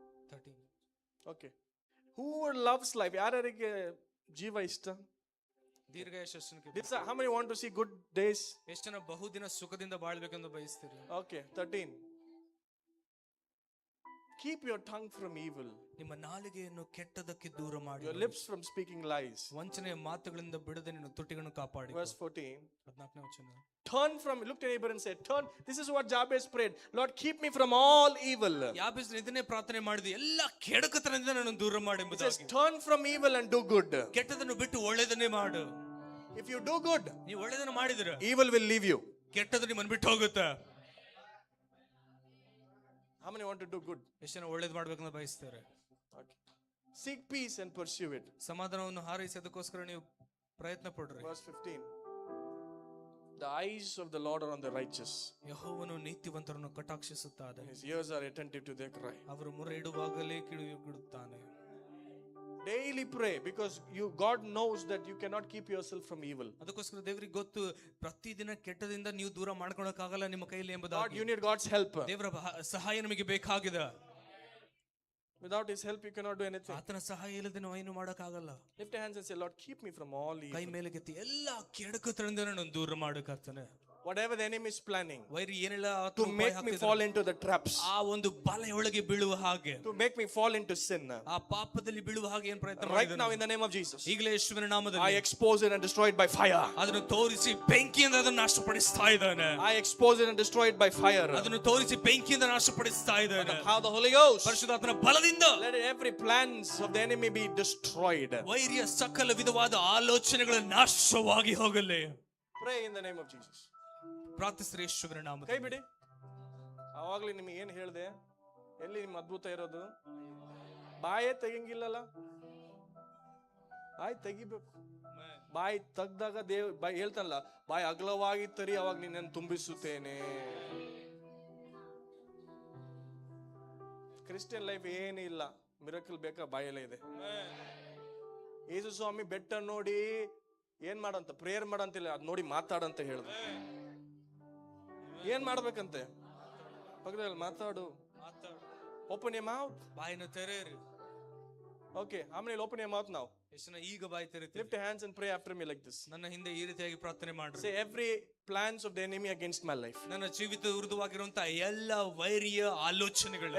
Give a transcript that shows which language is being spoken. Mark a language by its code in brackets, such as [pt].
[en] 13. Okay. Who loves life? [kn] ಯಾರಿಗೆ ಜೀವ ಇಷ್ಟ? ದೀರ್ಘಾಯುಷ್ಯಕ್ಕೆ [en] How many want to see good days? [kn] ಎಷ್ಟು ಜನ ಬಹುದಿನ ಸುಖದಿಂದ ಬಾಳ್ಬೇಕೆಂದು ಬಯಸ್ತೀರಿ? [en] Okay, 13. Keep your tongue from evil, [kn] ನಿಮ್ಮ ನಾಲಿಗೆಯನ್ನು ಕೆಟ್ಟದಕ್ಕೆ ದೂರ ಮಾಡಿ, [en] your lips from speaking lies. [kn] ವಂಚನೆಯ ಮಾತುಗಳಿಂದ ಬಿಡದೆ ನಿನ್ನ ತುಟಿಗಳನ್ನು ಕಾಪಾಡಿ. [en] Verse 14. [kn] 14ನೇ ವಚನ. [en] Turn from, look to your neighbor and say, turn. This is what Jabez prayed. Lord, keep me from all evil. [kn] ಯಾಬೇಸ್ ಇದನ್ನೇ ಪ್ರಾರ್ಥನೆ ಮಾಡಿದ, ಎಲ್ಲ ಕೆಡುಕತನದಿಂದ ನನ್ನನ್ನು ದೂರ ಮಾಡಿ [en] It says, [kn] ಎಂಬುದಾಗಿ. [en] turn from evil and do good. [kn] ಕೆಟ್ಟದನ್ನು ಬಿಟ್ಟು ಒಳ್ಳೆದನ್ನೇ ಮಾಡು. [en] If you do good, [kn] ನೀವು ಒಳ್ಳೆದನ್ನು ಮಾಡಿದ್ರೆ [en] evil will leave you. [kn] ಕೆಟ್ಟದ್ದು ನಿಮ್ಮನ್ನು ಬಿಟ್ಟು ಹೋಗುತ್ತೆ. [en] How many want to do good? [kn] ಎಷ್ಟು ಜನ ಒಳ್ಳೇದು ಮಾಡ್ಬೇಕಂತ ಬಯಸ್ತಾರೆ? [en] Okay. Seek peace and pursue it. [kn] ಸಮಾಧಾನವನ್ನು ಹಾರೈಸಿ ಅದಕ್ಕೋಸ್ಕರ ನೀವು ಪ್ರಯತ್ನ ಪಡ್ರಿ. [en] Verse 15. The eyes of the Lord are on the righteous. [kn] ಯೆಹೋವನು ನೀತಿವಂತರನ್ನು ಕಟಾಕ್ಷಿಸುತ್ತಾನೆ, [en] His ears are attentive to their cry. [kn] ಅವರು ಮೊರೆ ಇಡುವಾಗಲೇ ಕಿವಿಗೊಡುತ್ತಾನೆ. [en] Daily pray, because God knows that you cannot keep yourself from evil. [kn] ಅದಕ್ಕೋಸ್ಕರ ದೇವರಿಗೆ ಗೊತ್ತು, ಪ್ರತಿದಿನ ಕೆಟ್ಟದಿಂದ ನೀವು ದೂರ ಮಾಡ್ಕೊಳಕ್ಕಾಗಲ್ಲ ನಿಮ್ಮ ಕೈಯಲ್ಲಿ [en] God, [kn] ಎಂಬುದಾಗಿ. [en] you need God's help. [kn] ದೇವರ ಸಹಾಯ ನಮಗೆ ಬೇಕಾಗಿದೆ. [en] Without His help, you cannot do anything. [kn] ಆತನ ಸಹಾಯ ಇಲ್ಲದೆ ನಾವು ಏನು ಮಾಡಕ್ಕಾಗಲ್ಲ. [en] Lift your hands and say, Lord, keep me from all evil. [kn] ಕೈ ಮೇಲೆ ಕೆತ್ತಿ ಎಲ್ಲ ಕೆಡುಕತನದಿಂದ ನಾನು ದೂರ ಮಾಡಕ್ಕಾಗ್ತಾನೆ. [en] Whatever the enemy is planning [kn] ವೈರಿ ಏನೆಲ್ಲ [en] to make me fall into the traps, [kn] ಆ ಒಂದು ಬಲೆಯೊಳಗೆ ಬೀಳುವ ಹಾಗೆ, [en] to make me fall into sin. [kn] ಆ ಪಾಪದಲ್ಲಿ ಬೀಳುವ ಹಾಗೆ ಏನ್ ಪ್ರಯತ್ನ [en] Right [kn] ಮಾಡಿದ್ದಾನೆ? [en] now, in the name of Jesus, [kn] ಈಗಲೇ ಯೇಸುವಿನ [en] I [kn] ನಾಮದಲ್ಲಿ [en] expose it and destroy it by fire. [kn] ಅದನ್ನು ತೋರಿಸಿ ಬೆಂಕಿಯಿಂದ ಅದನ್ನು ನಾಶಪಡಿಸ್ತಾ ಇದ್ದಾನೆ. [en] I expose it and destroy it by fire. [kn] ಅದನ್ನು ತೋರಿಸಿ ಬೆಂಕಿಯಿಂದ ನಾಶಪಡಿಸ್ತಾ ಇದ್ದಾನೆ. [en] How the Holy Ghost. [kn] ಪರಿಶುದ್ಧಾತ್ಮನ ಬಲದಿಂದ [en] Let every plans of the enemy be destroyed. [kn] ವೈರಿಯ ಸಕಲ ವಿಧವಾದ ಆಲೋಚನೆಗಳು ನಾಶವಾಗಿ ಹೋಗಲಿ. [en] Pray in the name of Jesus. [kn] ಪ್ರಾರ್ಥಿಸ್ರಿ ಯೇಸುವಿನ ಕೈ ನಾಮದಲ್ಲಿ. ಬಿಡಿ. ಆವಾಗ್ಲೇ ನಿಮಗೆ ಏನ್ ಹೇಳ್ದೆ? ಎಲ್ಲಿ ನಿಮ್ಮ ಅದ್ಭುತ ಇರೋದು? ಬಾಯೇ ತೆಗಿಂಗಿಲ್ಲಲ್ಲ. ಬಾಯಿ ತೆಗಿಬೇಕು. ಬಾಯಿ ತೆಗ್ದಾಗ ಬಾಯಿ ಹೇಳ್ತಾನಲ್ಲ, ಬಾಯಿ ಅಗಲವಾಗಿ ತರಿ, ಅವಾಗ ನಿನ್ನನ್ನು ತುಂಬಿಸುತ್ತೇನೆ. ಕ್ರಿಶ್ಚಿಯನ್ ಲೈಫ್ ಏನಿಲ್ಲ, ಮಿರಕಲ್ ಬೇಕಾ? ಬಾಯಲ್ಲೇ ಇದೆ. ಯೇಸು ಸ್ವಾಮಿ ಬೆಟ್ಟ ನೋಡಿ ಏನ್ ಮಾಡಂತ, ಪ್ರೇಯರ್ ಮಾಡಂತಿಲ್ಲ, ಅದ್ ನೋಡಿ ಮಾತಾಡಂತ ಹೇಳ್ದ. ಏನ್ ಮಾಡ್ಬೇಕಂತೆ? ಪಕ್ಕದಲ್ಲಿ ಮಾತಾಡು. [en] Open your mouth. [kn] ಬಾಯಿನ ತೆರೆಯಿರಿ. [en] Okay, how many will open your mouth now? [kn] ಯೇಸುವಿನ ಈಗ ಬಾಯಿ ತೆರೆಯಿರಿ. [en] Lift your hands and pray after me like this. [kn] ನನ್ನ ಹಿಂದೆ ಈ ರೀತಿಯಾಗಿ ಪ್ರಾರ್ಥನೆ ಮಾಡ್ರಿ. [en] Say, every plans of the enemy against my life, [kn] ನನ್ನ ಜೀವಿತ ವಿರುದ್ಧವಾಗಿರುವಂತಹ ಎಲ್ಲ ವೈರಿಯ ಆಲೋಚನೆಗಳು,